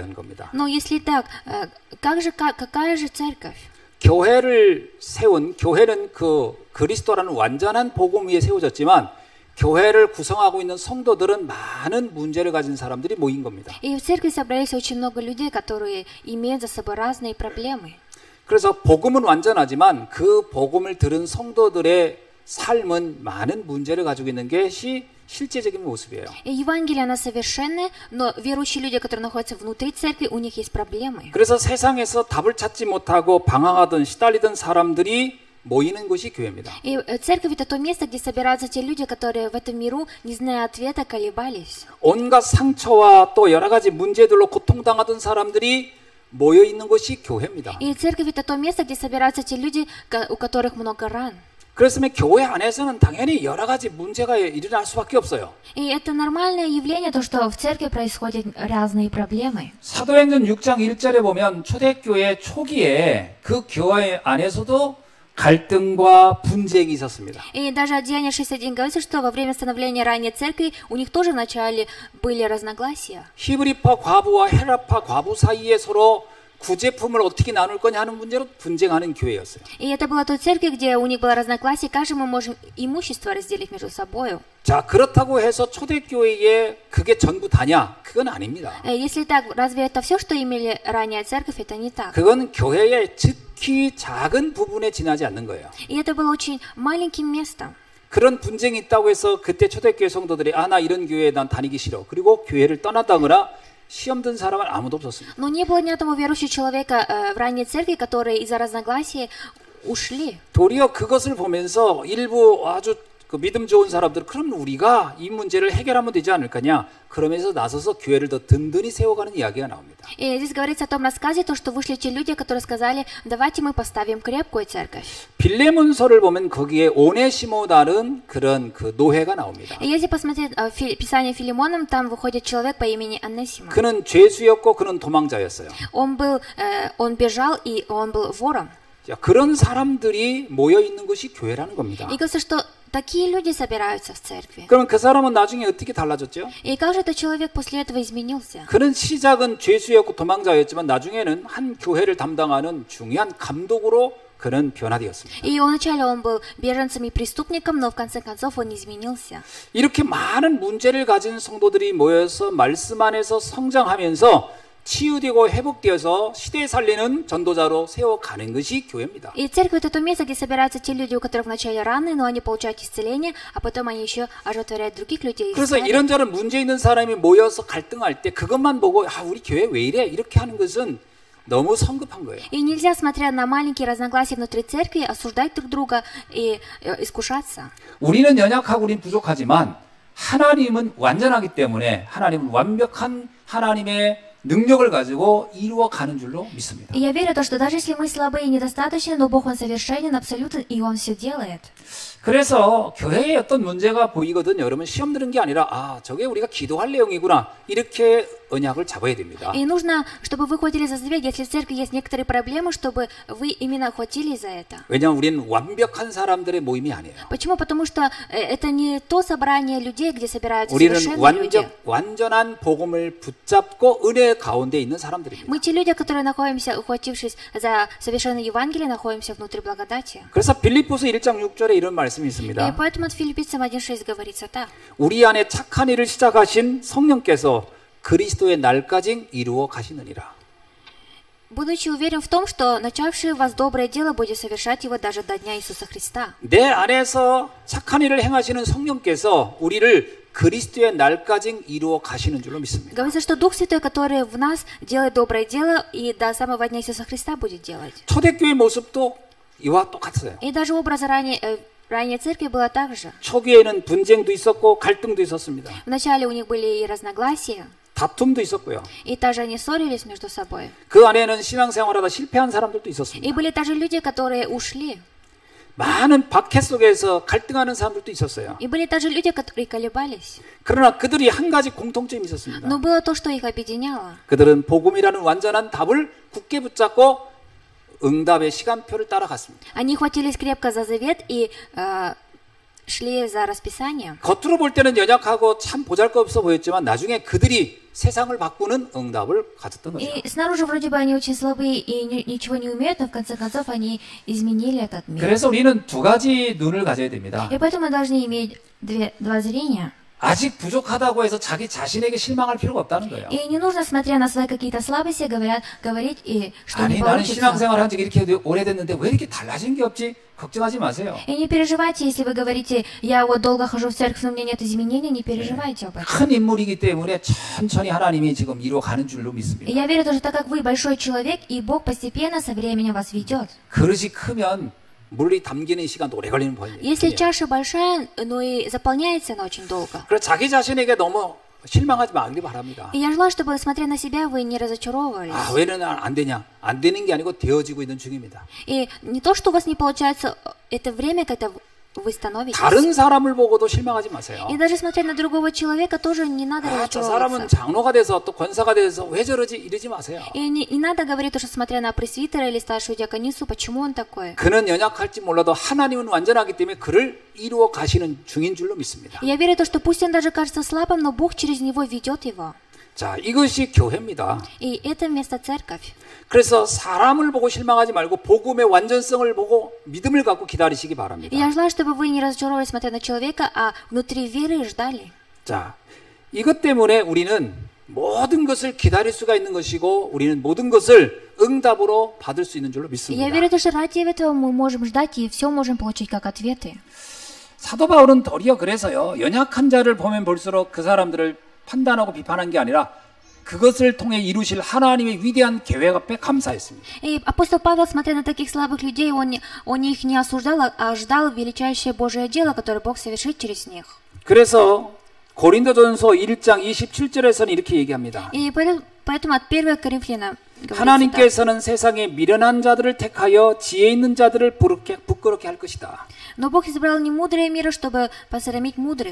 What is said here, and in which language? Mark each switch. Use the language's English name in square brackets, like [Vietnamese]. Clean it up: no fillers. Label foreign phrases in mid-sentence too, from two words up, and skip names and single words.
[Korean] 하는 겁니다. [Russian] Но если так, какая же церковь? [Korean] 교회를 세운 교회는 그 그리스도라는 완전한 복음 위에 세워졌지만 교회를 구성하고 있는 성도들은 많은 문제를 가진 사람들이 모인 겁니다. [Russian] И в церкви собрались очень много людей, которые имеют за собой разные проблемы. [Korean] 그래서 복음은 완전하지만 그 복음을 들은 성도들의 삶은 많은 문제를 가지고 있는 것이 실제적인 모습이에요. [Russian] И Евангелие, оно совершенное, но верующие люди, которые находятся внутри церкви, у них есть проблемы. [Korean] 그래서 세상에서 답을 찾지 못하고 방황하던 시달리던 사람들이 모이는 곳이 교회입니다. [Russian] И церковь это то место, где собираются те люди, которые в этом миру, не зная ответа, колебались. [Korean] 온갖 상처와 또 여러 가지 문제들로 고통당하던 사람들이 모여 있는 곳이 교회입니다. [Russian] И церковь это то место, где собираются те люди, у которых много ран. [Korean] 그렇으면 교회 안에서는 당연히 여러 가지 문제가 일어날 수밖에 없어요. [Russian] И это нормальное явление, то, что в церкви происходят разные проблемы. [Korean] 사도행전 6장 1절에 보면 초대교회 초기에 그 교회 안에서도 갈등과 분쟁이 있었습니다. [Russian] И даже от Деяния 6.1 говорится, что во время становления ранней церкви у них тоже вначале были разногласия. [Korean] 히브리파 과부와 헤라파 과부 사이에 서로 구제품을 어떻게 나눌 거냐 하는 문제로 분쟁하는 교회였어요. [Russian] И это была той церковь, где у них было разногласие, как же мы можем имущество разделить между собой. [Korean] 자, 그렇다고 해서 초대교회에 그게 전부 다냐? 그건 아닙니다. [Russian] Если так, разве это все, что имели ранее церковь? Это не так. [Korean] 그건 교회의 극히 작은 부분에 지나지 않는 거예요. [Russian] И это было очень маленьким местом. [Korean] 그런 분쟁이 있다고 해서 그때 초대교회 성도들이 나 이런 교회에 난 다니기 싫어. 그리고 교회를 떠났다거나 시험 든 사람은 아무도 없었습니다. [Russian] Но не было ни одного верующего человека в ранней церкви, которые из-за разногласий ушли. [Korean] 도리어 그것을 보면서 일부 아주 그 믿음 좋은 사람들은 그럼 우리가 이 문제를 해결하면 되지 않을 거냐 그러면서 나서서 교회를 더 든든히 세워가는 이야기가 나옵니다. [Russian] И здесь говорится о том рассказе, то, что вышли те люди, которые сказали, давайте мы поставим крепкую церковь. [Korean] 빌레몬서를 보면 거기에 오네시모다는 그런 그 노예가 나옵니다. [Russian] И если посмотреть Писание Филимоном, там выходит человек по имени Аннесима. [Korean] 그는 죄수였고 그는 도망자였어요. [Russian] Он бежал, и он был вором. [Korean] 자, 그런 사람들이 모여 있는 것이 교회라는 겁니다. [Russian] И говорится, что такие люди собираются в церкви. [Korean] 그러면 그 사람은 나중에 어떻게 달라졌죠? [Russian] И как же этот человек после этого изменился? [Korean] 그는 시작은 죄수였고 도망자였지만 나중에는 한 교회를 담당하는 중요한 감독으로 그는 변화되었습니다. [Russian] И вначале он был беженцем и преступником, но в конце концов он изменился. [Korean] 이렇게 많은 문제를 가진 성도들이 모여서 말씀 안에서 성장하면서 치유되고 회복되어서 시대에 살리는 전도자로 세워가는 것이 교회입니다. [Russian] И церковь — это то место, где собираются те люди, у которых вначале раны, но они получают исцеление, а потом они еще оживотворяют других людей. [Korean] 그래서 이런저런 문제 있는 사람이 모여서 갈등할 때 그것만 보고 우리 교회 왜 이래? 이렇게 하는 것은 너무 성급한 거예요. [Russian] И нельзя, смотря на маленькие разногласия внутри церкви, осуждать друг друга и искушаться. [Korean] 우리는 연약하고 우리는 부족하지만 하나님은 완전하기 때문에 하나님은 완벽한 하나님의 능력을 가지고 이루어가는 줄로 믿습니다. [Russian] И я верю в то, что даже если мы слабы и недостаточны, но Бог, Он совершенен абсолютно, и Он все делает. [Korean] 그래서 교회에 어떤 문제가 보이거든 여러분 시험 드는 게 아니라 저게 우리가 기도할 내용이구나 이렇게 언약을 잡아야 됩니다. [Russian] И нужно, чтобы вы хватили за завет, если в церкви есть некоторые проблемы, чтобы вы именно хватили за это. [Korean] 왜냐하면 우리는 완벽한 사람들의 모임이 아니에요. [Russian] Почему? Потому что это не то собрание людей, где собираются 우리는 совершенные люди. [Korean] 완전한 복음을 붙잡고 은혜 가운데 있는 사람들입니다. [Russian] Мы те люди, которые находимся, ухватившись за совершенное Евангелие, находимся внутри благодати. [Korean] 그래서 빌립보서 1장 6절에 이런 말씀이 И 있습니다. [Russian] поэтому от Филиппийцам 1:6 говорится так. [Korean] 우리 안에 착한 일을 시작하신 성령께서 그리스도의 날까지 이루어 가시느니라. [Russian] Будучи уверен в том, что начавший в вас доброе дело будет совершать его даже до дня Иисуса Христа. [Korean] 내 안에서 착한 일을 행하시는 성령께서 우리를 그리스도의 날까지 이루어 가시는 줄로 믿습니다. [Russian] Говорится, что Дух Святой, который в нас делает доброе дело, и до самого дня Иисуса Христа будет делать. [Korean] 초대교회 모습도 이와 똑같아요. [Russian] И даже образ ранней церкви было так же. [Korean] 초기에는 분쟁도 있었고 갈등도 있었습니다. [Russian] Вначале у них были и разногласия, [Korean] 다툼도 있었고요. [Russian] и также они ссорились между собой. [Korean] 그 안에는 신앙생활하다 실패한 사람들도 있었습니다. [Russian] И были также люди, которые ушли. [Korean] 많은 박해 속에서 갈등하는 사람들도 있었어요. [Russian] И были также люди, которые колебались. [Korean] 그러나 그들이 한 가지 공통점이 있었습니다. [Russian] Но было то, что их объединяло. [Korean] 그들은 복음이라는 완전한 답을 굳게 붙잡고 응답의 시간표를 따라갔습니다. [Russian] Они хватились крепко за завет и шли за расписанием. [Korean] 겉으로 볼 때는 연약하고 참 보잘것없어 보였지만 나중에 그들이 세상을 바꾸는 응답을 가졌던 거죠. [Russian] И снаружи вроде бы они очень слабые и ничего не умеют, но в конце концов они изменили этот мир. [Korean] 그래서 우리는 두 가지 눈을 가져야 됩니다. [Russian] И поэтому мы должны иметь два зрения. [Korean] 아직 부족하다고 해서 자기 자신에게 실망할 필요가 없다는 거예요. [Russian] И не нужно, смотря на свои какие-то слабости, говорить, и что 아니 не 나는 получится. [Korean] 신앙생활 한 지 이렇게 오래됐는데 왜 이렇게 달라진 게 없지? 걱정하지 마세요. [Russian] И не переживайте, если вы говорите, я вот долго хожу в церковь, но у меня нет изменений, не переживайте об этом. [Korean] 큰 인물이기 때문에 천천히 하나님이 지금 이루어가는 줄로 믿습니다. [Russian] И я верю тоже, так как вы большой человек, и Бог постепенно со временем вас ведет. [Korean] 그릇이 크면 물이 담기는 시간도 오래 걸리는 거예요. [Russian] Если чаша большая, но и заполняется она очень долго. [Korean] 그래서 자기 자신에게 너무 실망하지 말기 바랍니다. [Russian] И я желаю, чтобы, смотря на себя, вы не разочаровывались. [Korean] 왜 안 되냐? 안 되는 게 아니고 되어지고 있는 중입니다. [Russian] И не то, что у вас не получается, это время, когда вы становитесь. [Korean] 다른 사람을 보고도 실망하지 마세요. [Russian] И даже смотря на другого человека, тоже не надо [Korean] 저 사람은 [Russian] разочаровываться. [Korean] 장로가 돼서 또 권사가 돼서 왜 저러지? 이러지 마세요. [Russian] И не надо говорить, что смотря на пресвитера или старшую диаконису, почему он такой. [Korean] 그는 연약할지 몰라도 하나님은 완전하기 때문에 그를 이루어 가시는 중인 줄로 믿습니다. [Russian] И я верю в то, что пусть он даже кажется слабым, но Бог через него ведет его. [Korean] 자, 이것이 교회입니다. [Russian] И это место церковь. [Korean] 그래서 사람을 보고 실망하지 말고 복음의 완전성을 보고 믿음을 갖고 기다리시기 바랍니다. [Russian] И я желаю, чтобы вы не разочаровывались, смотря на человека, а внутри веры ждали. [Korean] 자, 이것 때문에 우리는 모든 것을 기다릴 수가 있는 것이고 우리는 모든 것을 응답으로 받을 수 있는 줄로 И 믿습니다. [Russian] я верю, что ради этого мы можем ждать и все можем получить как ответы. [Korean] 사도 바울은 도리어 그래서요, 연약한 자를 보면 볼수록 그 사람들을 판단하고 비판한 게 아니라 그것을 통해 이루실 하나님의 위대한 계획 앞에 감사했습니다. [Russian] И апостол Павел, смотря на таких слабых людей, он их не осуждал, а ждал величайшее Божие дело, которое Бог совершит через них. [Korean] 그래서 고린도전서 1장 27절에서는 이렇게 얘기합니다. [Russian] И поэтому от 1 Коринфянам говорится так. [Korean] 하나님께서는 세상에 미련한 자들을 택하여 지혜 있는 자들을 부끄럽게 할 것이다. [Russian] Но Бог избрал не мудрые мира, чтобы посрамить мудрых.